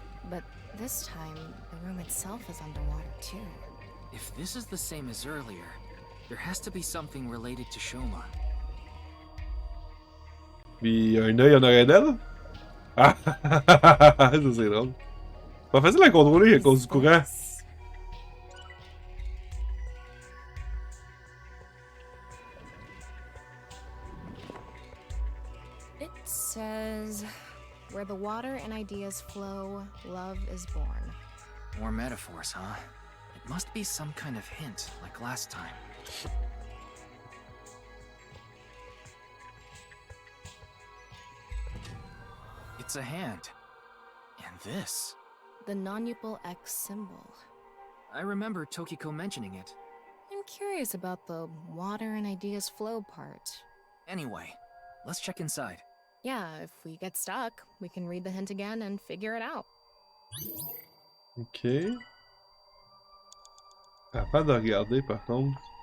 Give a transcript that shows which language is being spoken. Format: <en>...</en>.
<en>But this time, the room itself is underwater too. If this is the same as earlier, there has to be something related to Shoma.</en> <fr>Puis un œil en arrière d'elle? Ah! Ça c'est drôle. Pas facile à contrôler à cause du courant.</fr> <en>It says, where the water and ideas flow, love is born. More metaphors, huh? It must be some kind of hint, like last time. It's a hand. And this. The non-upal X symbol. I remember Tokiko mentioning it. I'm curious about the water and ideas flow part. Anyway, let's check inside. Yeah, if we get stuck, we can read the hint again and figure it out. Ok.</en> <fr>Capable de regarder par contre.</fr>